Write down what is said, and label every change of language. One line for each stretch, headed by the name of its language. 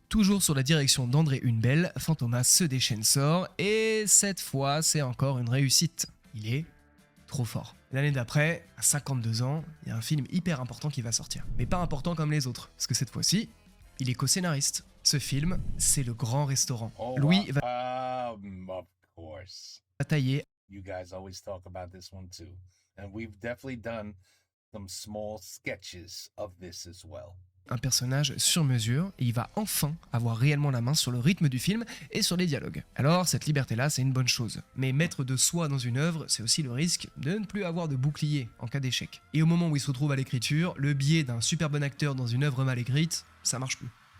French: Toujours sur la direction d'André Hunebelle, Fantomas se déchaîne sort, et cette fois c'est encore une réussite. Il est trop fort. L'année d'après, à 52 ans, il y a un film hyper important qui va sortir. Mais pas important comme les autres, parce que cette fois-ci, il est co-scénariste. Ce film, c'est Le Grand Restaurant. Oh, Louis
English: wow. Of course.
French: va tailler
English: You guys always talk about this one too. And we've definitely done some small sketches of this as well.
French: un personnage sur mesure et il va enfin avoir réellement la main sur le rythme du film et sur les dialogues. Alors cette liberté-là, c'est une bonne chose. Mais mettre de soi dans une œuvre, c'est aussi le risque de ne plus avoir de bouclier en cas d'échec. Et au moment où il se retrouve à l'écriture, le biais d'un super bon acteur dans une œuvre mal écrite, ça marche plus.